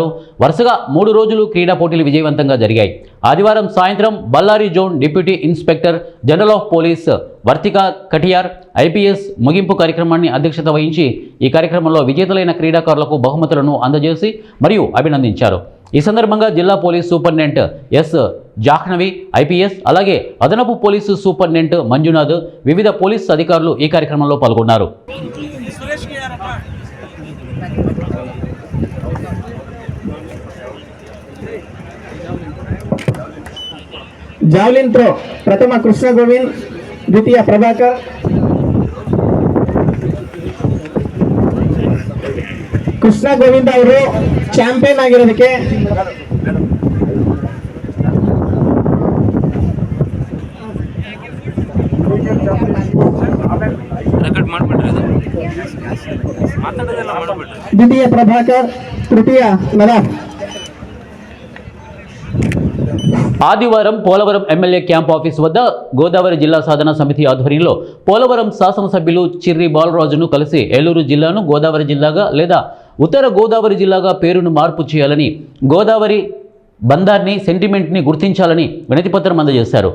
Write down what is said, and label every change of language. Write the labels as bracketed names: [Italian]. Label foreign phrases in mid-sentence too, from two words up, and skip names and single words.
[Telugu] వరుసగా 3 రోజులు క్రీడా పోటీలు విజయవంతంగా జరిగాయి. ఆదివారం సాయంత్రం బళ్ళారి జోన్ [English] Deputy Inspector General of Police [Telugu] వర్తిక కటియార్ ఐపీఎస్ ముగింపు కార్యక్రమాన్ని అధ్యక్షత వహించి ఈ కార్యక్రమంలో విజేతలైన క్రీడాకారులకు బహుమతులను అందజేసి మరియు అభినందించారు. ఈ సందర్భంగా జిల్లా [English] Police Superintendent [Telugu] ఎస్ జాహ్నవి ఐపీఎస్ అలాగే అదనపు [English] Police Superintendent [Telugu] మంజునాథ్ వివిధ పోలీస్ అధికారులు ఈ కార్యక్రమంలో పాల్గొన్నారు. [English] javelin throw [Kannada] ಪ್ರಥಮ ಕೃಷ್ಣ ಗೋವಿಂದ್, ದ್ವಿತೀಯ ಪ್ರಭಾಕರ್, ಕೃಷ್ಣ ಗೋವಿಂದ್ ಅವರು ಚಾಂಪಿಯನ್ ಆಗಿರೋದಕ್ಕೆ ದ್ವಿತೀಯ ಪ್ರಭಾಕರ್, ತೃತೀಯ ನದಾಫ್. [Telugu] ఆదివారం పోలవరం [English] MLA camp office [Telugu] వద్ద గోదావరి జిల్లా సాధన సమితి ఆధ్వర్యంలో పోలవరం శాసనసభ్యులు చిర్రి బాలరాజును కలిసి ఏలూరు జిల్లాను గోదావరి జిల్లాగా లేదా ఉత్తర గోదావరి జిల్లాగా పేరును మార్పు చేయాలని, గోదావరి బంధాన్ని సెంటిమెంట్ని గుర్తించాలని వినతిపత్రం అందజేశారు.